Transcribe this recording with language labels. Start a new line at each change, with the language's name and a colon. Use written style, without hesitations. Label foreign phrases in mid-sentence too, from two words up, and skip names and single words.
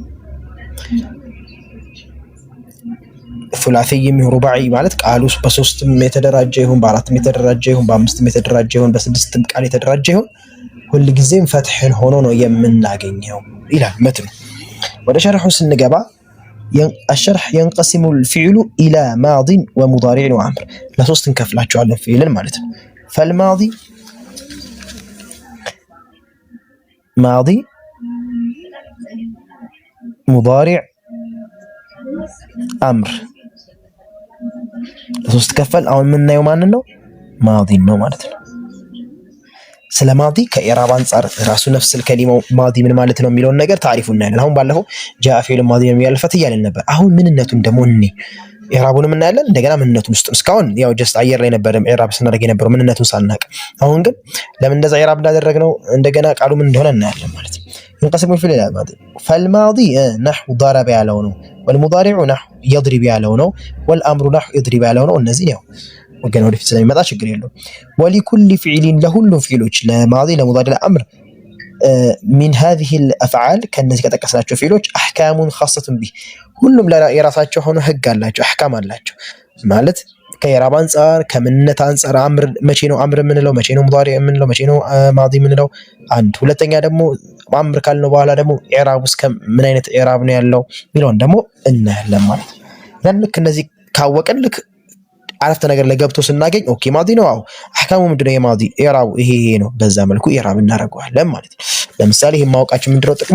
Amharic: ሱላሲይም ሩባዒ ማለት ቃሉ በሶስትም የተደራጀ ይሁን በአራትም የተደራጀ ይሁን በአምስትም የተደራጀ ይሁን በስድስትም ቃል የተደራጀ ይሁን ሁል ጊዜም ፈትሕን ሆኖ ነው የምናገኘው ይላል መትኑ። ወደ ሸርሑ ስንገባ
Arabic: الشرح ينقسم الفعل إلى ماض ومضارع وأمر
Amharic: لሶስት እንከፍላቸዋለን ፊዕልን ማለት ነው።
Arabic: فالماضي ماضي مضارع أمر
Amharic: ለሶስት ከፈል። አሁን የምናየው ማንን ነው? ማዲን ነው ማለት ነው። ስለ ማዲ ከኢዕራብ አንፃር ራሱ ነፍስ ከሊማው ማዲ ምን ማለት ነው የሚለውን ነገር ታሪፉን እናያለን። አሁን ባለፈው
Arabic: جاء فعل ماض
Amharic: የሚያልፈት እያለን ነበር። አሁን ምንነቱን ደግሞ ኢዕራቡንም እናያለን። እንደገና ምንነቱን ውስጥ እስካሁን ያው ጀስት አየር ላይ ነበር ኢዕራብ ስናደርግ የነበረው ምንነቱን ሳናቅ። አሁን ግን ለምን እንደዛ ኢዕራብ እንዳደረግነው እንደገና ቃሉ ምን እንደሆነ እናያለን ማለት ነው።
Arabic: ينقسم الفعل إلى الماضي فالماضي نحو ضرب
Amharic: ያለው ነው
Arabic: والمضارع نحو يضرب
Amharic: ያለው ነው
Arabic: والأمر نحو يضرب
Amharic: ያለው ነው። እነዚህ ነው ወገን ወደፊት ስለሚመጣ ችግር የለውም።
Arabic: ولكل فعل
Amharic: ለሁሉም ፊዕሎች ለማዲ ለሙዳሪ ለአምር
Arabic: من هذه الأفعال
Amharic: ከነዚህ ከጠቀስናቸው ፊዕሎች
Arabic: أحكام خاصة به
Amharic: ሁሉም የራሳቸው ሆነ ህግ አላቸው አህካም አላቸው ማለት ከኢዕራብ አንፃር ከምንነት አንፃር አምር መቼ ነው አምር የምንለው መቼ ነው ሙዳሪ የምንለው መቼ ነው ማዲ የምንለው አንድ። ሁለተኛ ደግሞ አምር ካልነው በኋላ ደግሞ ኢዕራብ ውስጥ ምን አይነት ኢዕራብ ነው ያለው የሚለውን ደግሞ እናያለን ማለት ነው። ያን ልክ እነዚህ ካወቅን ልክ አረፍተ ነገር ላይ ገብቶ ስናገኝ ኦኬ ማዲ ነው አው አህካሙ ምንድነው የማዲ ኢዕራቡ ይሄ ነው በዛ መልኩ ኢዕራብ እናደርገዋለን ማለት ነው። ለምሳሌ ይሄን ማወቃችን ምንድነው ጥቅሙ?